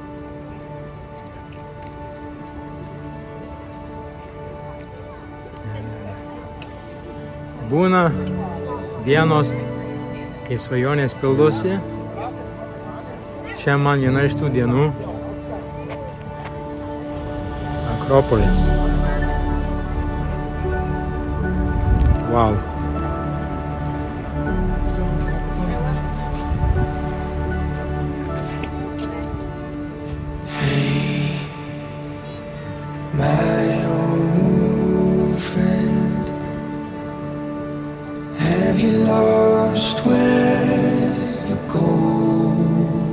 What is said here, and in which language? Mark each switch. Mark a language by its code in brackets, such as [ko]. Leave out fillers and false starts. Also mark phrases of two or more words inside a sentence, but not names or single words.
[lt] Būna dienos, kai svajonės pildosi. Čia man viena iš tų dienų. Akropolis. Wow. [en] My old friend, have you lost where you're going?